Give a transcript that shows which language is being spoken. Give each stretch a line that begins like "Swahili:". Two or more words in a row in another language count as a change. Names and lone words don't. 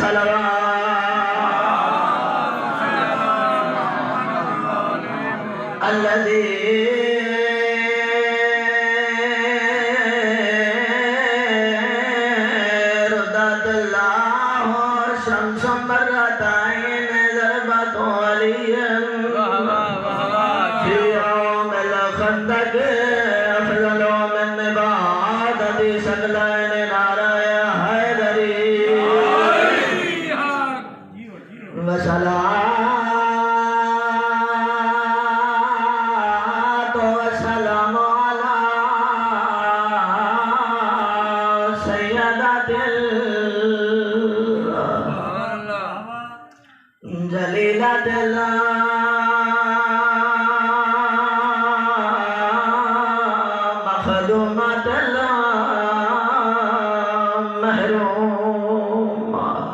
Arabic: صلوات الذي ردّ الله شمسًا مرتين ضربة علي في يوم الخندق أفضل من عبادة الثقلين. نعرة حيدري وصلاة وسلام على سيدة الجليلة المخدومة المحرومة.